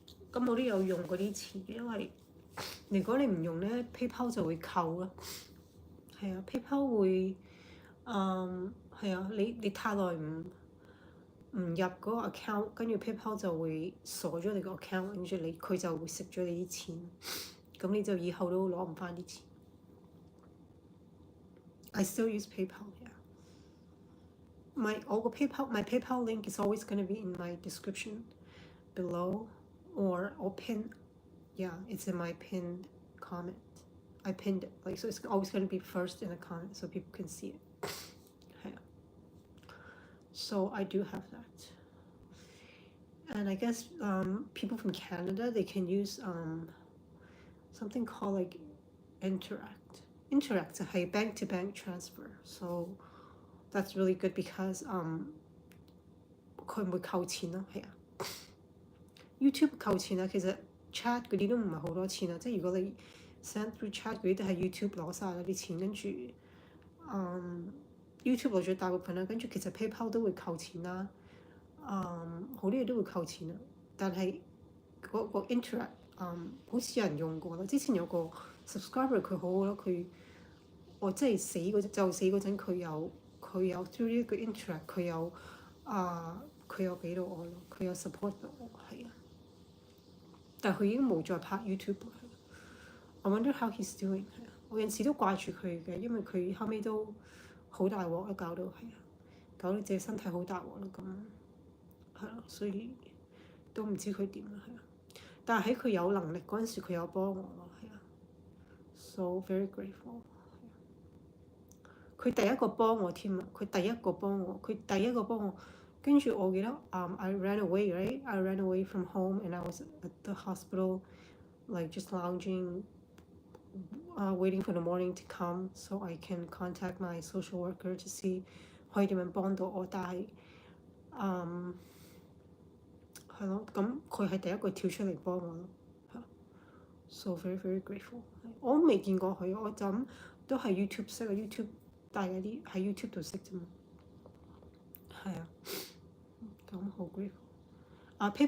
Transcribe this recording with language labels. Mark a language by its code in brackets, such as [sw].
[yue] 咁我都有用嗰啲錢，因為如果你唔用咧 PayPal 就會扣咯，係啊 PayPal 會係啊，你太耐唔入嗰個 account，跟住 PayPal 就會鎖咗你個 account，跟住佢就會食咗你啲錢，咁你就以後都攞唔翻啲錢。 [en] I still use PayPal, yeah. My PayPal link is always going to be in my description below or pin. Yeah, it's in my pinned comment. I pinned it, like, so it's always going to be first in the comment so people can see it. Yeah. So I do have that. And I guess people from Canada, they can use something called like Interac. Interac 就係 bank to bank transfer. So that's really good because [yue] 佢唔會扣錢咯，係啊。 YouTube 扣錢啊，其實 chat 嗰啲都唔係好多錢啊，即係如果你 [en] send through chat [yue] 嗰啲都係 YouTube 攞晒啦啲錢，跟住 YouTube 攞咗大部分啦，跟住其實 PayPal 都會扣錢啦，好多嘢都會扣錢啊，但係嗰個 Interac 好似有人用過啦，之前有個 subscriber 佢好好咯，我真係死嗰陣佢有 through 呢個 Interac 佢有俾到我咯，佢有 support 到我，係啊，但係佢已經冇再拍 YouTube 啦。 [en] I wonder how he's doing， [yue] 係啊，我有時都掛住佢嘅，因為佢後尾都好大鑊啦，搞到自己身體好大鑊啦咁，係咯，所以都唔知佢點啦，係啊。但係喺佢有能力嗰陣時，佢有幫我咯，係啊。 [en] So very grateful。 [yue] 佢第一個幫我添啊！佢第一個幫我，跟住我記得 [en] I ran away, right? I ran away from home and I was at the hospital, like just lounging, waiting for the morning to come so I can contact my social worker to see [yue] 可以點樣幫到我。但係係咯，咁佢係第一個跳出嚟幫我咯。 [en] So very very grateful。 [yue] 我都未見過佢，我就咁都係 YouTube 識啊 ，YouTube 大家啲喺 YouTube 度識啫嘛。係啊，咁好 grateful。